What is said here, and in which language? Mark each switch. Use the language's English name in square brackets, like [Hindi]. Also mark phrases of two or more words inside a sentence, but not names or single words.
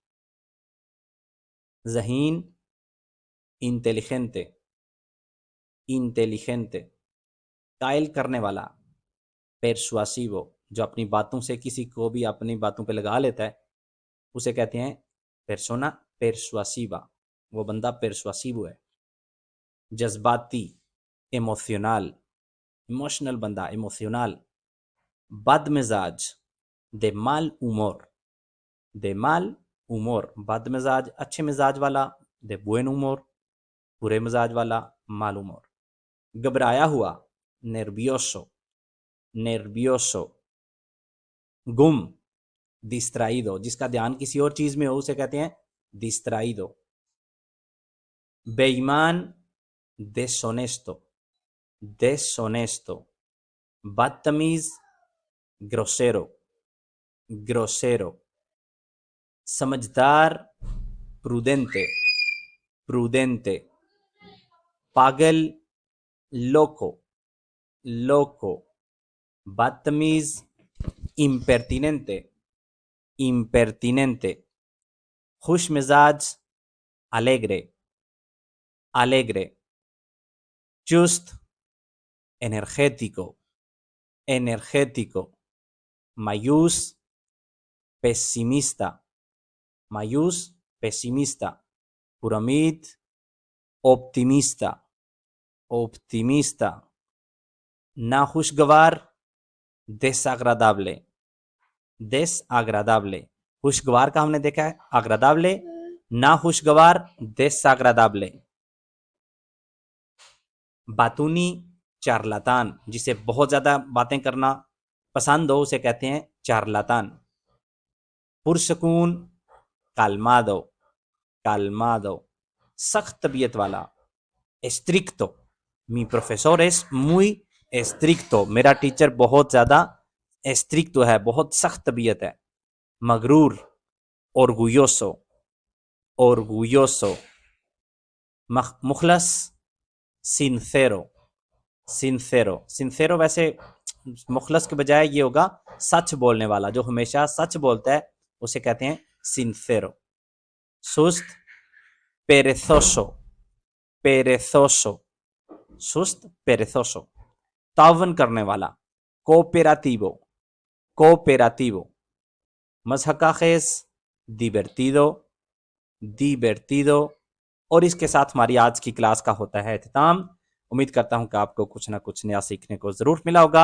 [Urdu] ذہین [Spanish] inteligente, inteligente, [Urdu] قائل کرنے والا پرسواسیو، جو اپنی باتوں سے کسی کو بھی اپنی باتوں پہ لگا لیتا ہے اسے کہتے ہیں [Spanish] persona persuasiva, [Urdu] وہ بندہ پرسواسیو ہے. [English] جذباتی emotional, emotional بندہ، ایموشنل. [Urdu] بد مزاج [Spanish] de mal humor, de mal humor, [Urdu] بد مزاج اچھے مزاج والا، [Spanish] de buen humor [Urdu] برے مزاج والا، [Spanish] mal humor. [Urdu] گھبرایا ہوا [Spanish] nervioso, nervioso. [Urdu] گم distraído، جس کا دھیان کسی اور چیز میں ہو اسے کہتے ہیں distraído. بے ایمان [Spanish] deshonesto, deshonesto. بدتمیز grosero, grosero. سمجھدار prudente, prudente. پاگل loco, loco. بدتمیز impertinente, impertinente. [Urdu] خوش مزاج [Spanish] alegre, alegre. چست energético, energético. [Urdu] مایوس pesimista, مایوس pesimista. [Spanish] پرامید optimista, optimista. ناخوشگوار desagradable, desagradable. [Urdu] خوشگوار کا ہم نے دیکھا ہے agradable، ناخوشگوار desagradable. باتونی چارلاتان، جسے بہت زیادہ باتیں کرنا پسند ہو اسے کہتے ہیں چارلاتان. [Spanish] پرسکون calmado, calmado. [Urdu] سخت طبیعت والا estricto. [Spanish] Mi profesor es muy estricto. [Urdu] میرا ٹیچر بہت زیادہ estricto ہے، بہت سخت طبیعت ہے. [Spanish] مغرور orgulloso, orgulloso. مخلص sincero, sincero. [Urdu] sincero ویسے مخلص کے بجائے یہ ہوگا سچ بولنے والا، جو ہمیشہ سچ بولتا ہے اسے کہتے ہیں sincero. [Spanish] سست perezoso, perezoso. سست perezoso. [Urdu] تعاون کرنے والا [Spanish] cooperativo, cooperativo. [Urdu] مضحکہ خیز [Spanish] divertido, divertido. [Urdu] اور اس کے ساتھ ہماری آج کی کلاس کا ہوتا ہے اختتام. امید کرتا ہوں کہ آپ کو کچھ نہ کچھ نیا سیکھنے کو ضرور ملا ہوگا.